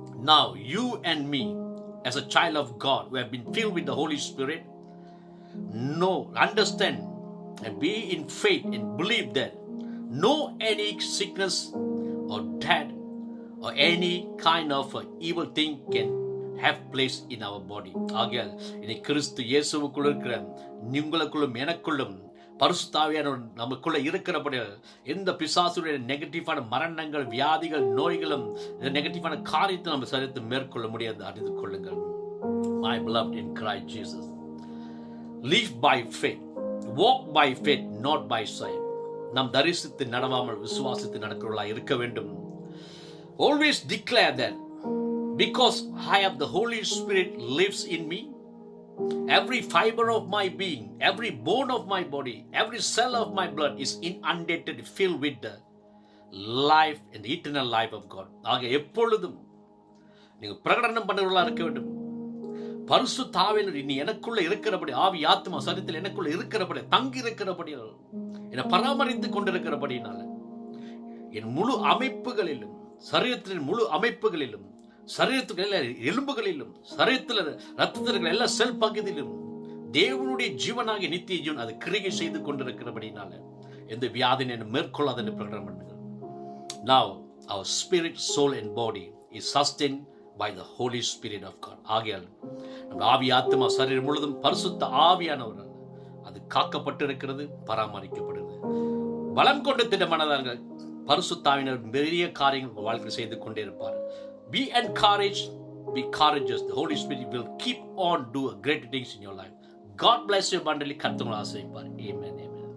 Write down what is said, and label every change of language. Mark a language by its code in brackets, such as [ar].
[en] Now you and me, as a child of God who have been filled with the Holy Spirit, know, understand and be in faith and believe that no any sickness or death or any kind of evil thing can have place in our body. [ta] ஆகையால் இனி கிறிஸ்து இயேசுவுக்குள்ள இருக்கிற உங்களுக்குள்ளும் எனக்குள்ளும் பரிசுத்த ஆவியானவர் நமக்குள்ள இருக்கிறபடியால் எந்த பிசாசுடைய நெகட்டிவான மரணங்கள், வியாதிகள், நோய்களும் நெகட்டிவான காரியத்தை நம்ம சரித்து மேற்கொள்ள முடியாது அறிந்து கொள்ளுங்கள். [en] My beloved in Christ Jesus, live by faith, walk by faith, not by sight. [ta] நாம் தரிசித்து நடவாமல் விசுவாசித்து நடக்கிறவர்களாக இருக்க வேண்டும். [en] Always declare that because I have the Holy Spirit lives in me, every fiber of my being, every bone of my body, every cell of my blood is inundated, filled with the life and the eternal life of God. [ta] ஆக எப்பொழுதும் நீங்கள் பிரகடனம் பண்ணுறவர்களாக இருக்க வேண்டும். பரிசுத்த ஆவியானவர் இனி எனக்குள்ள இருக்கிறபடி, ஆவி ஆத்மா சரீரத்தில் எனக்குள்ள இருக்கிறபடி, தங்கி இருக்கிறபடியால், என்னை பராமரித்துக் கொண்டிருக்கிறபடினால என் முழு அமைப்புகளிலும், சரீரத்தின் முழு அமைப்புகளிலும், சரீரத்துக்கு எல்லா எலும்புகளிலும், சரீரத்தில் ரத்தத்திற்கு எல்லா செல் பகுதியிலும் தேவனுடைய ஜீவனாகிய நித்திய ஜீவன் அது கிரியை செய்து கொண்டிருக்கிறபடினால எந்த வியாதினை மேற்கொள்ளாத என்று பிரகடனம் பண்ணுங்கள். [en] Now our spirit, soul and body is sustained by the Holy Spirit of God. [ta] ஆகையால் நம்ம ஆவி ஆத்மா சரீரம் முழுதும் பரிசுத்த ஆவியானவரால் அது காக்கப்பட்டிருக்கிறது, பராமரிக்கப்படுகிறது. பலம் கொண்டு திட்டமானதார்கள் பரிசுத்த ஆவியானவர் பெரிய காரியங்கள் வாழ்க்கை செய்து கொண்டே இருப்பார். [en] Be encouraged, be courageous. The Holy Spirit will keep on do great things in your life. God bless you abundantly. [ta] கர்த்தர் உங்களை ஆசீர்வதிப்பார். [en] Amen.